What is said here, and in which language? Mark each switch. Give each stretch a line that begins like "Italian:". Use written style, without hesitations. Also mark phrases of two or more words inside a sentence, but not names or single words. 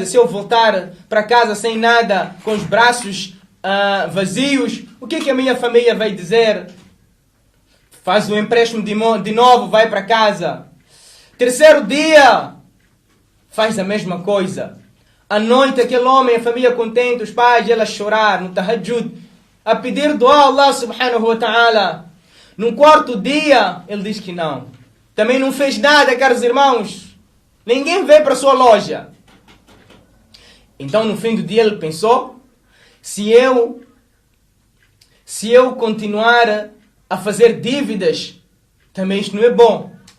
Portuguese: Se eu voltar para casa sem nada, com os braços vazios, o que é que a minha família vai dizer? Faz o empréstimo de novo, vai para casa. Terceiro dia, faz a mesma coisa. À noite, aquele homem, a família contente, os pais, ele a chorar no tahajjud, a pedir dua a Allah
Arabic: سبحانه وتعالى.
Portuguese: No quarto dia, ele diz que não. Também não fez nada, caros irmãos. Ninguém veio para a sua loja. Então, no fim do dia, ele pensou, se eu continuar a fazer dívidas, também isto não é bom.